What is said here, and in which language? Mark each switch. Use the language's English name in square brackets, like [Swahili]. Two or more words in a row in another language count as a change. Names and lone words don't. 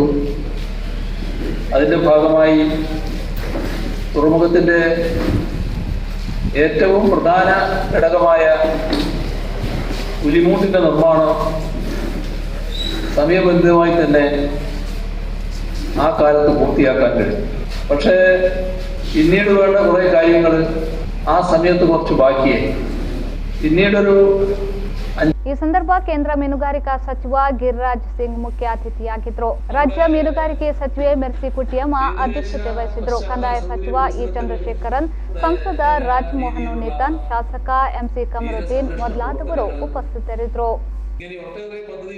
[Malayalam] അതിൻ്റെ ഭാഗമായി തുറമുഖത്തിൻ്റെ ഏറ്റവും പ്രധാന ഘടകമായ പുലിമൂട്ടിൻ്റെ നിർമ്മാണം സമയബന്ധിതമായി തന്നെ ആ കാലത്ത് പൂർത്തിയാക്കാൻ കഴിയും. പക്ഷേ പിന്നീട് വേണ്ട കുറേ കാര്യങ്ങൾ ആ സമയത്ത് കുറച്ച് ಬಾಕಿಯೇ. ಇನ್ನೇಡರು [Kannada] ಈ ಸಂದರ್ಭ ಕೇಂದ್ರ ಮೀನುಗಾರಿಕಾ ಸಚಿವ ಗಿರಿರಾಜ್ ಸಿಂಗ್ ಮುಖ್ಯ ಅತಿಥಿಯಾಗಿದ್ದರು. ರಾಜ್ಯ ಮೀನುಗಾರಿಕೆ ಸಚಿವೆ ಮೆರ್ಸಿ ಕುಟಿಯಮ್ಮ ಅಧ್ಯಕ್ಷತೆ ವಹಿಸಿದ್ರು. ಕಂದಾಯ ಸಚಿವ ಇ ಚಂದ್ರಶೇಖರನ್, ಸಂಸದ ರಾಜಮೋಹನ್ ಉನ್ನಿತಾನ್, ಶಾಸಕ ಎಂಸಿ ಕಮರುದ್ದೀನ್ ಮೊದಲಾದವರು ಉಪಸ್ಥಿತರಿದ್ದರು.